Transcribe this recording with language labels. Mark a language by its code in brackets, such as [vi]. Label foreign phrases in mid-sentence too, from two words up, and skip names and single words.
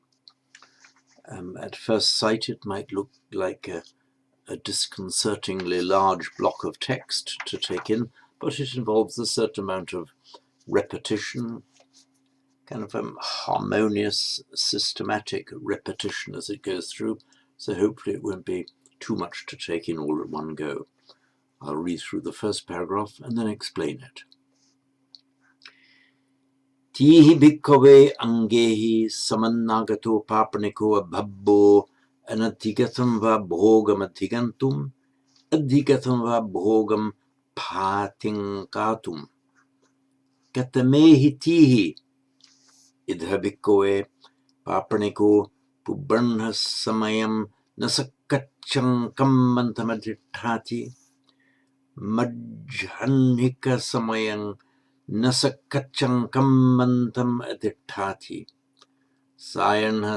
[en] At first sight it might look like a disconcertingly large block of text to take in, but it involves a certain amount of repetition, kind of harmonious, systematic repetition as it goes through, so hopefully it won't be too much to take in all at one go. I'll read through the first paragraph and then explain it. [pi] Tihi bhikkave angehi samannagato papaniko abhabbo anadhigatam va bhogam adhigantum adhigatam va bhogam patinkatum katamehi tihi idha bhikkave papaniko pubarnha samayam nasakacham kammantamadhithati majhanhika samayam nasakacham kammantam adhithati sayanha